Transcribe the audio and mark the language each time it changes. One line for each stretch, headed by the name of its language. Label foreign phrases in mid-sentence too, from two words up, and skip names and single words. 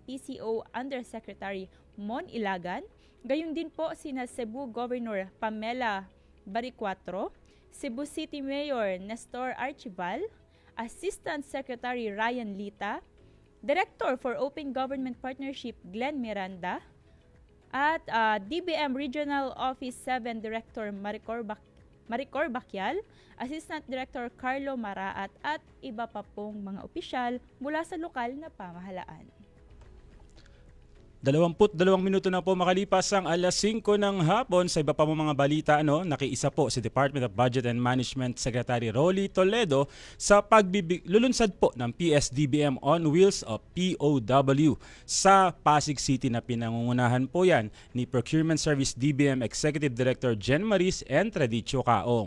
Filipino: PCO Undersecretary Mon Ilagan, gayon din po sina Cebu Governor Pamela Baricuatro, Cebu City Mayor Nestor Archival, Assistant Secretary Ryan Lita, Director for Open Government Partnership Glenn Miranda, at DBM Regional Office 7 Director Maricor Bakyal, Assistant Director Carlo Maraat at iba pa pong mga opisyal mula sa lokal na pamahalaan. 22 minuto na po makalipas ang alas 5 ng hapon. Sa iba pa mga balita, nakiisa po si Department of Budget and Management Secretary Rolly Toledo sa lulunsad po ng PSDBM on Wheels o POW sa Pasig City na pinangungunahan po yan ni Procurement Service DBM Executive Director Jen Maris Entradicho Kaong.